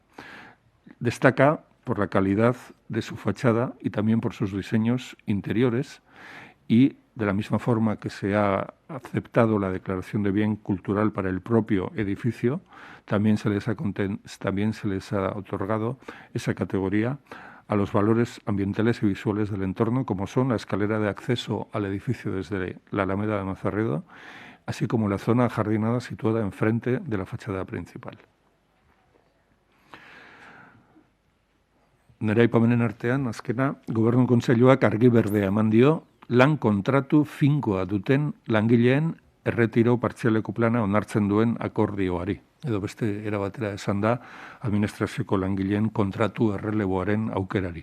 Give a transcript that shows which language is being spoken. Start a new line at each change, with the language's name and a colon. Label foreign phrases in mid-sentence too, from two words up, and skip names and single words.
Spanish: Destaca por la calidad de su fachada y también por sus diseños interiores, y de la misma forma que se ha aceptado la declaración de bien cultural para el propio edificio, también se les ha otorgado esa categoría a los valores ambientales y visuales del entorno, como son la escalera de acceso al edificio desde la Alameda de Mazarredo, así como la zona ajardinada situada enfrente de la fachada principal.
Basque: Nire aipamenen artean, azkena, Gobernu Kontseiluak argi berdea eman dio lan kontratu finkoa duten langileen erretiro partzialeko plana onartzen duen akordioari. Edo beste era batera esan da, administrazioko langileen kontratu erreleboaren aukerari.